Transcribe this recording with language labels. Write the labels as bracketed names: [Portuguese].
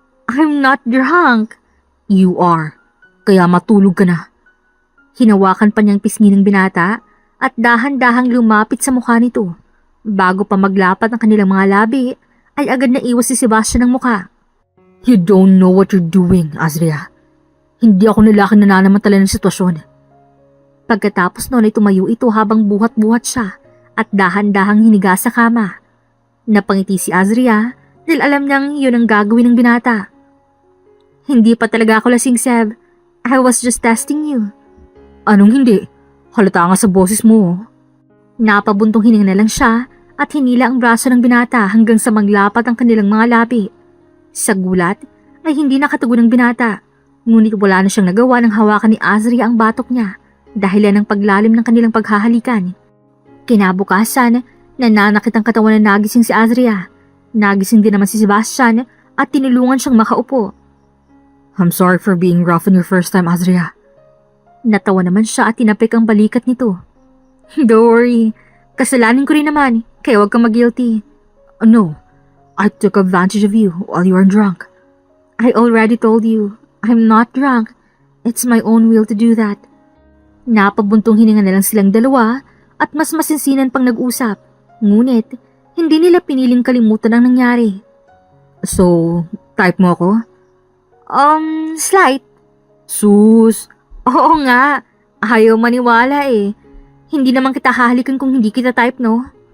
[English] I'm not drunk. You are. [Filipino] Kaya matulog ka na. Hinawakan pa niyang pisngi ng binata at dahan-dahang lumapit sa mukha nito. Bago pa maglapat ang kanilang mga labi, ay agad na iwas si Sebastian ng mukha. [English] You don't know what you're doing, Azria. [Filipino] Hindi ako nilaking nananamantala ng sitwasyon. Pagkatapos noon ay tumayo ito habang buhat-buhat siya at dahan-dahang hiniga sa kama. Napangiti si Azria dahil alam niyang yun ang gagawin ng binata. Hindi pa talaga ako lasing, Seb. [English] I was just testing you. [Filipino] Anong hindi? Halata nga sa boses mo. Napabuntong hininga na lang siya at hinila ang braso ng binata hanggang sa maglapat ang kanilang mga labi. Sa gulat ay hindi nakatugon ng binata. Ngunit wala na siyang nagawa nang hawakan ni Azria ang batok niya dahilan ng paglalim ng kanilang paghahalikan. Kinabukasan, nananakit ang katawan na nagising si Azria. Nagising din naman si Sebastian at tinulungan siyang makaupo. [English] I'm sorry for being rough on your first time, Azria. [Filipino] Natawa naman siya at tinapik ang balikat nito. [English] Don't worry, [Filipino] kasalanan ko rin naman, kaya huwag kang mag-guilty. [English] No, I took advantage of you while you were drunk. I already told you, I'm not drunk. It's my own will to do that. [Filipino] Napabuntong hininga na lang silang dalawa at mas masinsinan pang nag-usap. Ngunit, hindi nila piniling kalimutan ang nangyari. So, type mo ako? [English] Slight. [Filipino] Sus. Oo nga, ayaw maniwala eh. Hindi naman kita hahalikan kung hindi kita type, no?